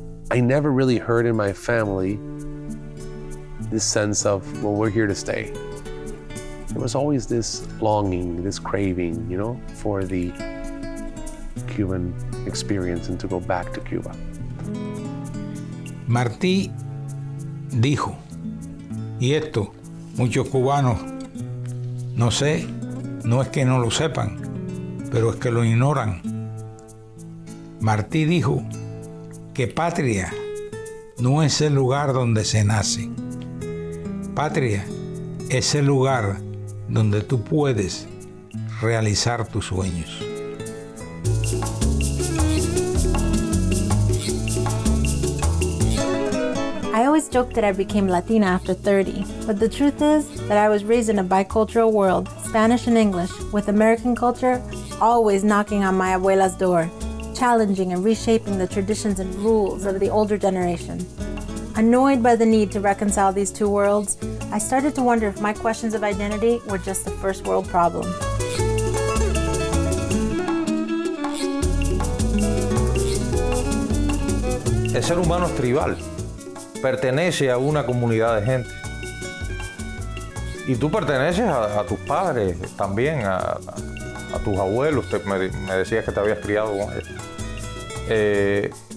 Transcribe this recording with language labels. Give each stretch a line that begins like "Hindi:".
English: I never really heard in my family this sense of, well, we're here to stay. There was always this longing, this craving, you know, for the Cuban experience and to go back to Cuba.
Spanish: Martí dijo, y esto muchos cubanos, no sé, no es que no lo sepan, pero es que lo ignoran. Martí dijo que patria no es el lugar donde se nace. Patria es el lugar donde tú puedes realizar tus sueños.
English: I always joked that I became Latina after 30, but the truth is that I was raised in a bicultural world, Spanish and English, with American culture always knocking on my abuela's door, challenging and reshaping the traditions and rules of the older generation. Annoyed by the need to reconcile these two worlds, I started to wonder if my questions of identity were just a first world problem.
Spanish: El ser humano es tribal, pertenece a una comunidad de gente. Y tú perteneces a tus padres también, a tus abuelos, me decías que te habías criado con ellos.